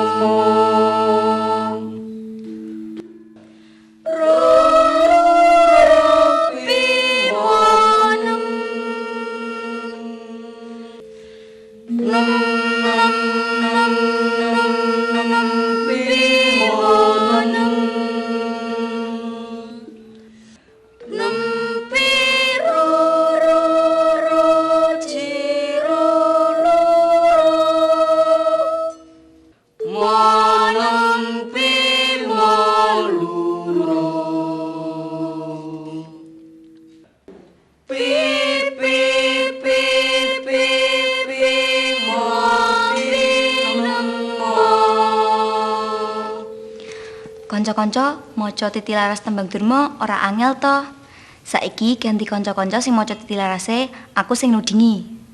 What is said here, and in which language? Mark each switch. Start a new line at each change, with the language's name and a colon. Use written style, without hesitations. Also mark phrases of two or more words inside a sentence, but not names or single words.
Javanese: ropi monem nem nem nem nem nempi monem nempi ro ciro luro monempi maluro pi pi pi pi pi mo pi nemo. Kanca-kanca, maca titilaras tembang Durma ora angel to. Saiki ganti kanca-kanca sing maca titilarase, aku sing nudingi.